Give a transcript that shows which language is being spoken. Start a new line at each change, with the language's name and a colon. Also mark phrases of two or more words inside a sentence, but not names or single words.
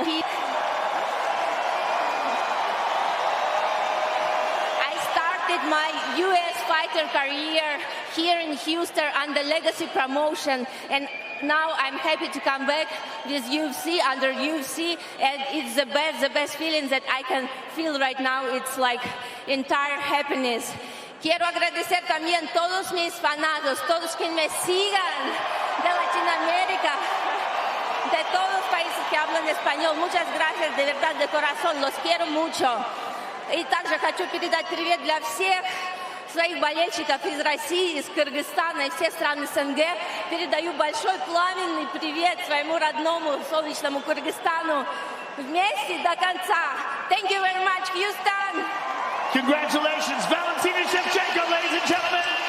English: I started my U.S. fighter career here in Houston under Legacy Promotion, and now I'm happy to come back with UFC, under UFC, and it's the best feeling that I can feel right now. It's like entire happiness.
Spanish: Quiero agradecer también a todos mis fanados, todos que me sigan de Latinoamérica, de todos los países que hablan español. Muchas gracias, de verdad, de corazón, los quiero mucho.
Russian: И также хочу передать привет для всех своих болельщиков из России, из Кыргызстана и всех стран СНГ. Передаю большой пламенный привет своему родному солнечному Кыргызстану. Вместе до конца.
English: Thank you very much, Houston. Congratulations, Valentina Shevchenko, ladies and gentlemen.